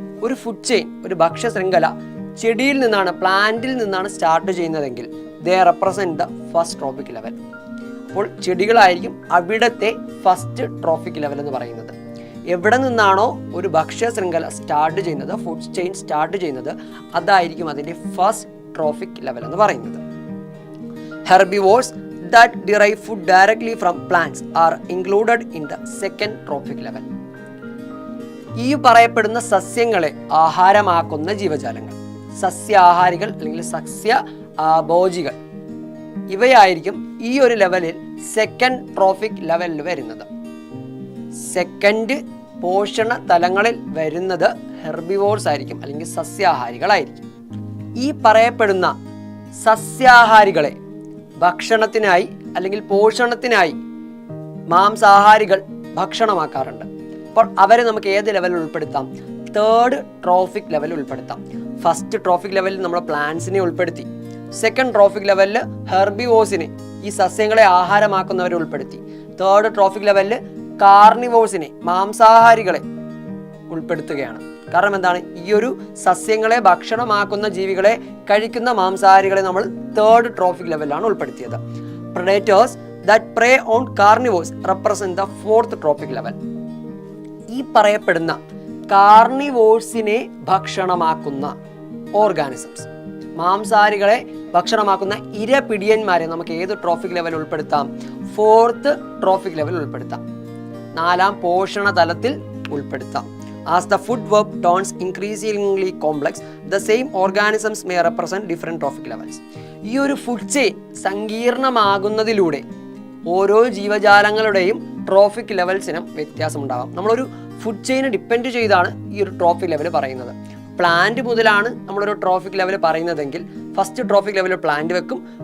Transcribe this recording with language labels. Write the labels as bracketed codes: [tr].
[ml] ഒരു food chain, ഒരു ഭക്ഷ്യ ശൃംഖല ചെടിയിൽ നിന്നാണ്, പ്ലാന്റിൽ നിന്നാണ് സ്റ്റാർട്ട് ചെയ്യുന്നതെങ്കിൽ [en] They represent the first trophic level. [ml] അപ്പോൾ ചെടികളായിരിക്കും അവിടത്തെ ഫസ്റ്റ് ട്രോഫിക് ലെവൽ എന്ന് പറയുന്നത്. എവിടെ നിന്നാണോ ഒരു ഭക്ഷ്യ ശൃംഖല സ്റ്റാർട്ട് ചെയ്യുന്നത്, ഫുഡ് ചെയിൻ സ്റ്റാർട്ട് ചെയ്യുന്നത്, അതായിരിക്കും അതിൻ്റെ ഫസ്റ്റ് ട്രോഫിക് ലെവൽ എന്ന് പറയുന്നത്. [en] Herbivores that derive food directly from plants are included in the second trophic level. [ml] ഈ പറയപ്പെടുന്ന സസ്യങ്ങളെ ആഹാരമാക്കുന്ന ജീവജാലങ്ങൾ, സസ്യാഹാരികൾ അല്ലെങ്കിൽ സസ്യ ഭോജികൾ, ഇവയായിരിക്കും ഈ ഒരു ലെവലിൽ സെക്കൻഡ് ട്രോഫിക് ലെവലിൽ വരുന്നത്. സെക്കൻഡ് പോഷണ തലങ്ങളിൽ വരുന്നത് ഹെർബിവോർസ് ആയിരിക്കും, അല്ലെങ്കിൽ സസ്യാഹാരികളായിരിക്കും. ഈ പറയപ്പെടുന്ന സസ്യാഹാരികളെ ഭക്ഷണത്തിനായി അല്ലെങ്കിൽ പോഷണത്തിനായി മാംസാഹാരികൾ ഭക്ഷണമാക്കാറുണ്ട്. അപ്പോൾ അവരെ നമുക്ക് ഏത് ലെവലിൽ ഉൾപ്പെടുത്താം? തേർഡ് ട്രോഫിക് ലെവലിൽ ഉൾപ്പെടുത്താം. ഫസ്റ്റ് ട്രോഫിക് ലെവലിൽ നമ്മൾ പ്ലാന്റ്സിനെ ഉൾപ്പെടുത്തി. സെക്കൻഡ് ട്രോഫിക് ലെവലിൽ ഹെർബിവോഴ്സിനെ, ഈ സസ്യങ്ങളെ ആഹാരമാക്കുന്നവരെ ഉൾപ്പെടുത്തി. തേർഡ് ട്രോഫിക് ലെവലിൽ കാർണിവോഴ്സിനെ, മാംസാഹാരികളെ ഉൾപ്പെടുത്തുകയാണ്. കാരണം എന്താണ്? ഈ ഒരു സസ്യങ്ങളെ ഭക്ഷണമാക്കുന്ന ജീവികളെ കഴിക്കുന്ന മാംസാഹാരികളെ നമ്മൾ തേർഡ് ട്രോഫിക് ലെവലിലാണ് ഉൾപ്പെടുത്തിയത്. [en] Predators that prey on carnivores represent the fourth trophic level. [ml] ഈ പറയപ്പെടുന്ന കാർണിവോഴ്സിനെ ഭക്ഷണമാക്കുന്ന ഓർഗാനിസംസ്, മാംസാഹാരികളെ ഭക്ഷണമാക്കുന്ന ഇരപിടിയന്മാരെ നമുക്ക് ഏത് ട്രോഫിക് ലെവൽ ഉൾപ്പെടുത്താം? ഫോർത്ത് ട്രോഫിക് ലെവൽ ഉൾപ്പെടുത്താം. നാലാം പോഷണ തലത്തിൽ ഉൾപ്പെടുത്താം. [en] As the food web turns increasingly complex, the same organisms may represent different trophic levels. [ml] ഈ ഒരു ഫുഡ് ചെയിൻ സങ്കീർണമാകുന്നതിലൂടെ ഓരോ ജീവജാലങ്ങളുടെയും ട്രോഫിക് ലെവൽസിനും വ്യത്യാസമുണ്ടാകാം. നമ്മളൊരു ഫുഡ് ചെയിനെ ഡിപ്പെൻഡ് ചെയ്താണ് ഈ ഒരു ട്രോഫിക് ലെവൽ പറയുന്നത്. പ്ലാന്റ് മുതലാണ് നമ്മളൊരു ട്രോഫിക് ലെവൽ പറയുന്നതെങ്കിൽ ഫസ്റ്റ് ട്രോഫിക് ലെവലിൽ പ്ലാന്റ് വെക്കും.